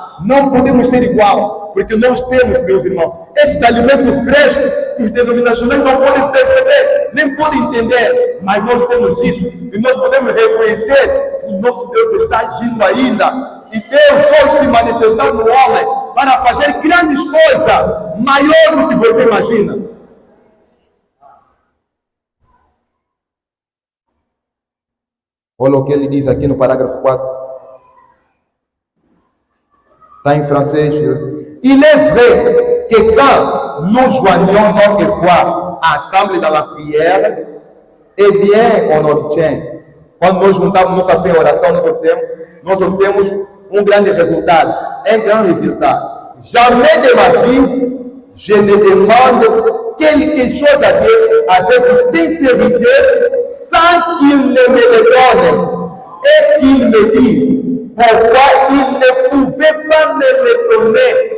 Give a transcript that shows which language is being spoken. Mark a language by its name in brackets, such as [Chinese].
[Portuguese] Não podemos ser igual, porque nós temos, meus irmãos, esses alimentos frescos que os denominacionais não podem perceber, nem podem entender, mas nós temos isso, e nós podemos reconhecer que o nosso Deus está agindo ainda, e Deus hoje se manifestar no homem para fazer grandes coisas, maior do que você imagina. Olha o que ele diz aqui no parágrafo 4. Está em francês. [French] Il est vrai que quand nous joignons notre foi ensemble dans la prière, eh bien, on obtient. [Portuguese] Quando nós juntamos nossa fé em oração, nós obtemos um grande resultado. [French] Un grand résultat. Jamais de ma vie, je ne demande quelque chose à Dieu avec sincérité sans qu'il ne me le donne et qu'il me dise pourquoi il ne pouvait pas me le donner.